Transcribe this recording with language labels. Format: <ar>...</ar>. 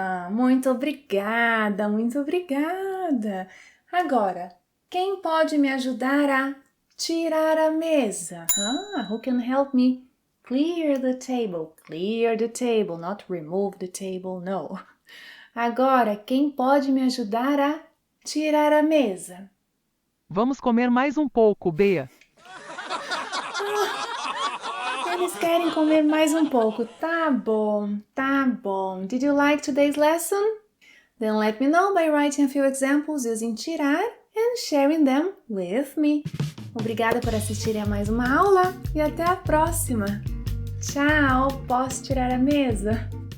<pt>Muito obrigada, muito obrigada. Agora, quem pode me ajudar a tirar a mesa?</pt> <en>Who can help me clear the table? Clear the table, not remove the table, no.</en> <pt>Agora, quem pode me ajudar a tirar a mesa? Vamos comer mais um pouco, Bea. Eles querem comer mais um pouco. Tá bom, tá bom.</pt> <en>Did you like today's lesson? Then let me know by writing a few examples using tirar and sharing them with me.</en> <pt>Obrigada por assistirem a mais uma aula e até a próxima. Tchau, posso tirar a mesa?</pt>